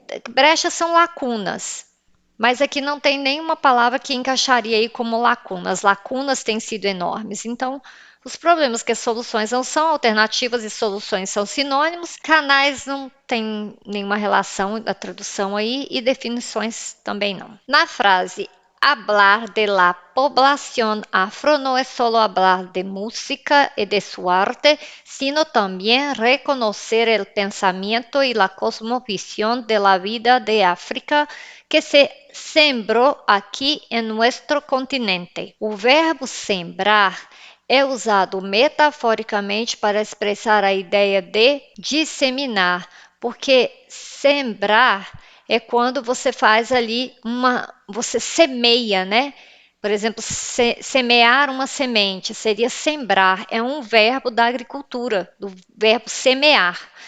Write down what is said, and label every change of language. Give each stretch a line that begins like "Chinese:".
Portuguese: Brechas são lacunas, mas aqui não tem nenhuma palavra que encaixaria aí como lacunas. Lacunas têm sido enormes. Então, os problemas que as soluções não são alternativas e soluções são sinônimos, canais não tem nenhuma relação da tradução aí e definições também não. Na frase
Spanish: hablar de la población afro no es solo hablar de música y de su arte, sino también reconocer el pensamiento y la cosmovisión de la vida de África
Portuguese: que se sembrou aqui em nosso continente. O verbo sembrar é usado metaforicamente para expressar a ideia de disseminar, porque sembrar é quando você faz ali você semeia, né? Por exemplo, semear uma semente seria sembrar, é um verbo da agricultura, do verbo semear.